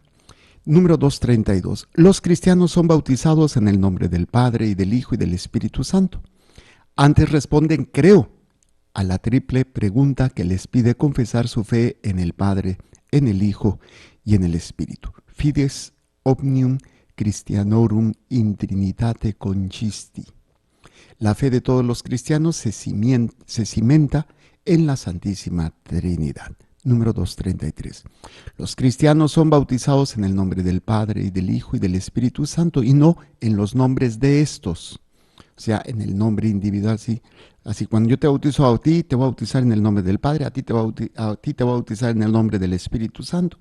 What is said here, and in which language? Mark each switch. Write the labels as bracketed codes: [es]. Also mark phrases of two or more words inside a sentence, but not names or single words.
[es] Número 232. Los cristianos son bautizados en el nombre del Padre y del Hijo y del Espíritu Santo. Antes responden creo a la triple pregunta que les pide confesar su fe en el Padre, en el Hijo y en el Espíritu. [la] Fides omnium Christianorum in Trinitate conchisti. [es] La fe de todos los cristianos se cimenta en la Santísima Trinidad. Número 233. Los cristianos son bautizados en el nombre del Padre y del Hijo y del Espíritu Santo y no en los nombres de estos. O sea, en el nombre individual, sí. Así cuando yo te bautizo a ti, te voy a bautizar en el nombre del Padre, a ti te voy a bautizar en el nombre del Espíritu Santo.